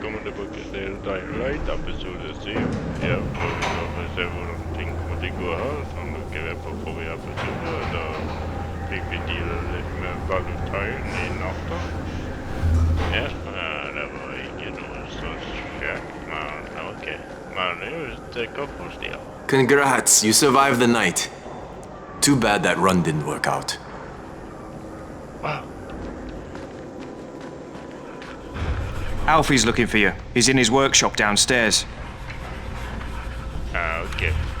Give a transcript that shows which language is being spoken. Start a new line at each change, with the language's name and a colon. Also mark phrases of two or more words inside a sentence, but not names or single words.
Norwegian: det brukar se Dying Light episode 7. Ja, for å se hvordan ting kommer til å gå her, så dere er på forrige episode, da fikk vi deale litt med Valentine i natta. Ja, det var ikke noe så kjekt, men ok. Men det går på stier.
English: Congrats, you survived the night. Too bad that run didn't work out. Wow. Alfie's looking for you. He's in his workshop downstairs. Okay.